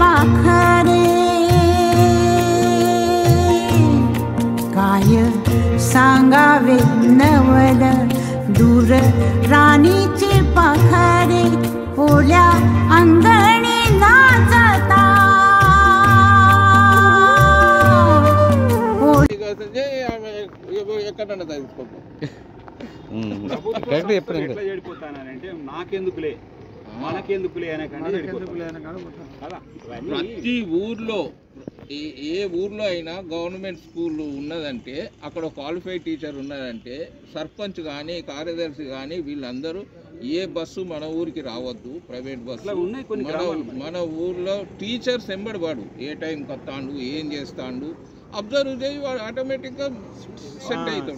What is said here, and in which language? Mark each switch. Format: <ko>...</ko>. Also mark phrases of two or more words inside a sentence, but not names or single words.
<mr>पाखरे काय सांगावे नवल दूर राणीची पाखरे ओल्या अंगणी नाचता</mr> <te>ఎట్లా చెడిపోతానంటే నాకెందుకులే మనకెందుకులే అనే ప్రతి ఊర్లో ఏ ఊర్లో అయినా</te> <en>government school</en> <te>ఉన్నదంటే అక్కడ</te> <en>qualified teacher</en> <te>ఉన్నదంటే సర్పంచ్ కానీ కార్యదర్శి కానీ వీళ్ళందరూ ఏ బస్సు మన ఊరికి రావద్దు,</te> <en>private bus</en> <te>మన ఊర్లో టీచర్స్ ఎంబడివాడు ఏ టైంకి వస్తాడు ఏం చేస్తాడు అబ్జర్వ్ చేయి, వాడు</te> <en>automatically set</en> <te>అవుతాడు.</te>